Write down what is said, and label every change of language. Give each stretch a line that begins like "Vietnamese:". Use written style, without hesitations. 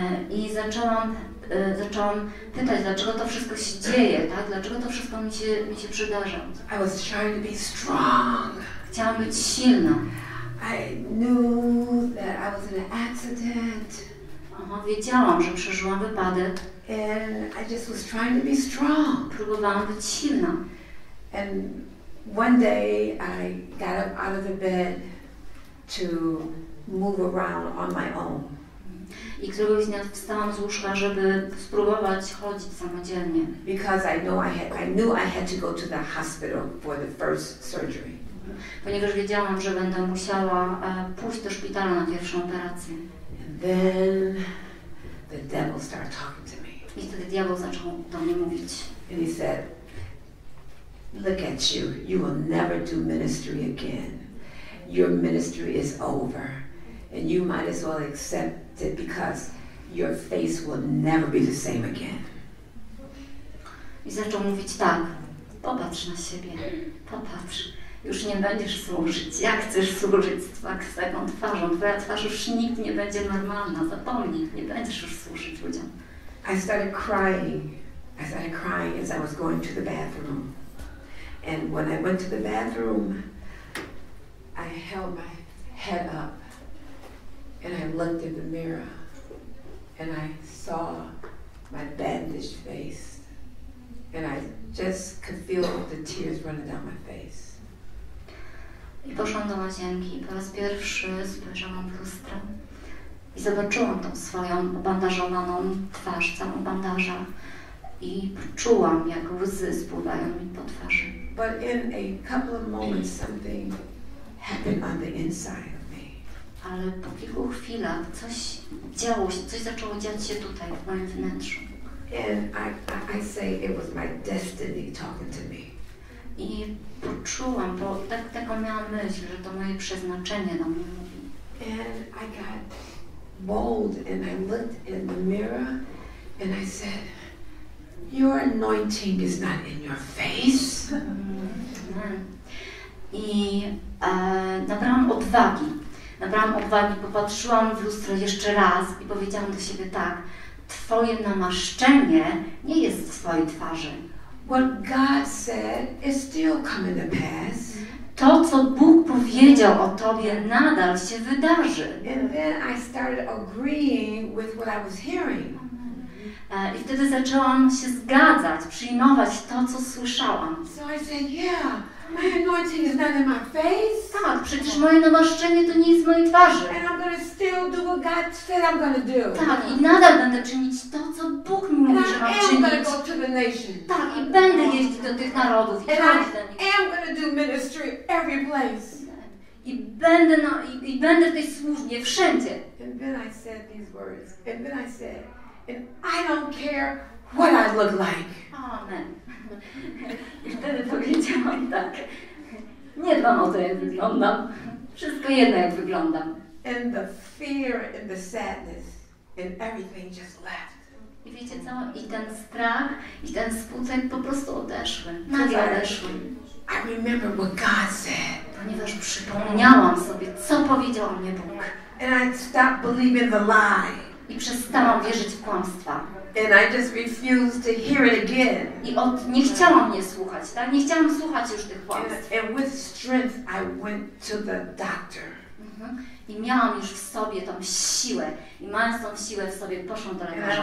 Polish: I zaczęłam pytać, dlaczego to wszystko się dzieje, tak? Dlaczego to wszystko mi się przydarza.
English: I was trying to be strong.
Polish: Chciałam być silna.
English: I knew that I was in an accident.
Polish: Wiedziałam, że przeżyłam wypadek.
English: And I just was trying to be strong.
Polish: Próbowałam być silna.
English: And one day I got up out of the bed to move around on my own.
Polish: I któregoś dnia wstałam z łóżka, żeby spróbować chodzić samodzielnie.
English: Because I knew I had to go to the hospital for the first surgery.
Polish: Ponieważ wiedziałam, że będę musiała pójść do szpitala na pierwszą operację.
English: And then the devil started talking to me.
Polish: I wtedy diabeł zaczął do mnie mówić.
English: And he said, "Look at you. You will never do ministry again. Your ministry is over. And you might as well accept it because your face will never be the same again."
Polish: I zaczął mówić tak, popatrz na siebie, popatrz, już nie będziesz służyć, jak chcesz służyć z taką twarzą, twoja twarz już nigdy nie będzie normalna, zapomnij, nie będziesz już służyć ludziom.
English: I started crying as I was going to the bathroom. And when I went to the bathroom, I held my head up. And I looked in the mirror and I saw my bandaged face and I just could feel the tears running down my face.
Polish: I poszłam do łazienki. Po raz pierwszy spojrzałam w lustro i zobaczyłam tą swoją obandażowaną twarz, całą bandaża i czułam, jak łzy spływają mi po twarzy.
English: But in a couple of moments something happened on the inside.
Polish: Ale po kilku chwilach coś działo się, coś zaczęło dziać się tutaj, w moim wnętrzu.
English: And I say it was my destiny talking to me.
Polish: I poczułam, bo taką miałam myśl, że to moje przeznaczenie do mnie mówi.
English: And I got bold and I looked in the mirror and I said, "Your anointing is not in your face."
Polish: I nabrałam odwagi, popatrzyłam w lustro jeszcze raz i powiedziałam do siebie tak, twoje namaszczenie nie jest w twojej twarzy.
English: What God said is still coming to pass.
Polish: To, co Bóg powiedział o tobie, nadal się wydarzy.
English: And then I started agreeing with what I was hearing.
Polish: I wtedy zaczęłam się zgadzać, przyjmować to, co słyszałam.
English: So I said, yeah. My anointing is not in my face.
Polish: Tak, przecież moje namaszczenie to nie jest w mojej twarzy.
English: And I'm going to still do what God said I'm going to do.
Polish: Tak, i nadal będę czynić to, co Bóg mi mówi, że mam czynić.
English: And I'm going to go to the nations.
Polish: Tak, i będę jeździć do tych narodów i chodzić do nich.
English: And I'm going to do ministry every place.
Polish: I będę w tej służbie wszędzie.
English: And then I said these words. And then I said, and I don't care what I look like. Amen.
Polish: I wtedy powiedziałam tak, nie dbam o to, jak wyglądam, wszystko jedno, jak wyglądam.
English: And the fear and the sadness and everything just left.
Polish: I wiecie co? I ten strach, i ten smutek po prostu odeszły, nagle odeszły.
English: I remember what God said.
Polish: Ponieważ przypomniałam sobie, co powiedział o mnie Bóg.
English: And I stopped believing the lie.
Polish: I przestałam wierzyć w kłamstwa.
English: And I just refused to hear it again.
Polish: I nie chciałam mnie słuchać, tak? Nie chciałam słuchać już tych kłamstw.
English: And with strength I went to the doctor.
Polish: I miałam już w sobie tą siłę. I mając tą siłę w sobie, poszłam do lekarza.